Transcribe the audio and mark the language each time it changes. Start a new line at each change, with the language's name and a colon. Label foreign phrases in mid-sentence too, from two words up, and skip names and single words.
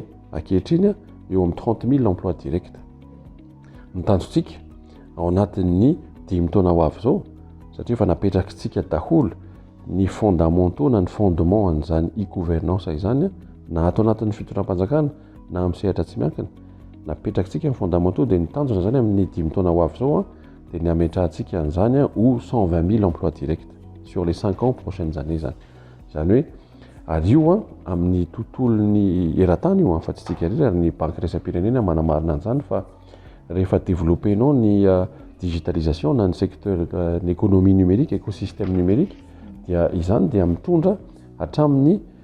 Malagasy: ankehitriny eo amin'ny 30 000
French: emploi direct
Malagasy: ny tanjontsika ao anatin'ny 10 taona ho avy zao satria efa napetrakitsika daholo ny fondamentaux na ny fondement an'izany e-gouvernance izany na ato anatin'ny fitondram-panjakana na amin'ny sehatra tsy miankina napetrakitsika ny fondamentaux dia ny tanjona zany amin'ny 10 taona ho avy zao dia ny ametrahantsika an'izany ho 120 000
French: emploi direct sur les 5 ans prochaines années
Malagasy: zany zany hoe ary io amin'ny tontolony eran-tany io fa tsy tsika rery ary ny banque raisam-pirenena manamarina an'izany fa rehefa développenao ny digitalisation na ny secteur ny
French: économie numérique écosystème numérique
Malagasy: dia izany dia mitondra hatramin'ny